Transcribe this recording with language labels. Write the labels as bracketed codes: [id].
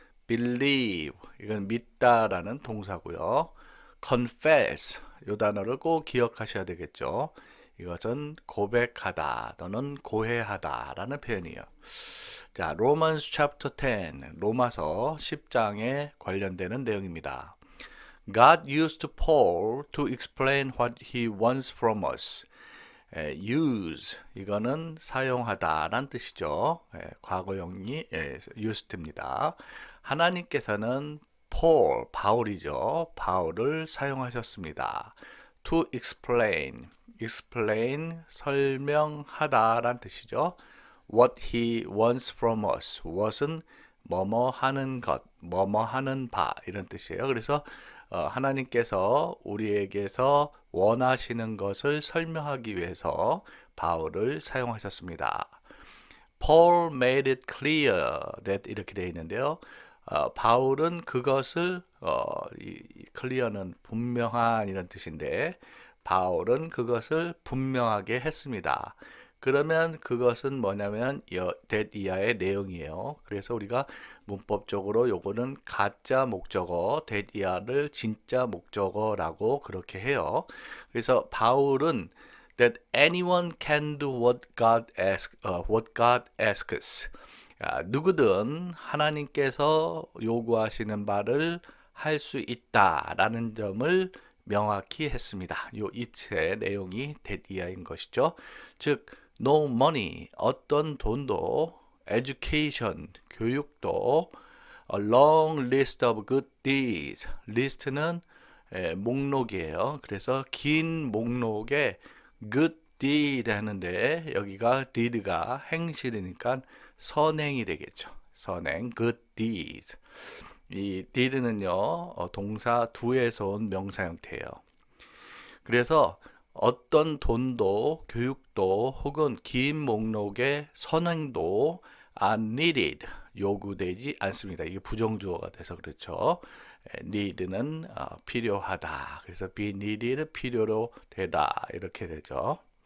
[ko] Believe, 이건 믿다라는 동사고요. Confess, 이 단어를 꼭 기억하셔야 되겠죠. 이것은 고백하다 또는 고해하다라는 표현이에요. 자, [en] Romans chapter 10, [ko] 로마서 10장에 관련되는 내용입니다. [en] God used Paul to explain what he wants from us. [ko] use, 이거는 사용하다란 뜻이죠. 과거형이 used입니다. 하나님께서는 Paul, 바울이죠. 바울을 사용하셨습니다. To explain, explain, 설명하다란 뜻이죠. [en] What he wants from us. [ko] what은 뭐뭐 하는 것, 뭐뭐 하는 바 이런 뜻이에요. 그래서 하나님께서 우리에게서 원하시는 것을 설명하기 위해서 바울을 사용하셨습니다. [en] Paul made it clear that [ko] 이렇게 되어 있는데요. 바울은 그것을 clear는 분명한 이런 뜻인데 바울은 그것을 분명하게 했습니다. 그러면 그것은 뭐냐면 that 이하의 내용이에요. 그래서 우리가 문법적으로 요거는 가짜 목적어 that 이하를 진짜 목적어라고 그렇게 해요. 그래서 바울은 [en] that anyone can do what God asks. [ko] 누구든 하나님께서 요구하시는 바를 할 수 있다라는 점을 명확히 했습니다. 요 이츠의 내용이 that 이하인 것이죠. 즉 no money, 어떤 돈도, education, 교육도, [en] a long list of good deeds, [ko] list는 목록이에요. 그래서 긴 목록에 good deed 하는데 여기가 did가 행실이니까 선행이 되겠죠. 선행, good deeds. 이 did는요, 동사 do에서 온 명사 형태예요. 그래서 어떤 돈도 교육도 혹은 긴 목록의 선행도 are needed, 요구되지 않습니다. 이게 부정주어가 돼서 그렇죠. need는 필요하다. 그래서 be needed, 필요로 되다 이렇게 되죠.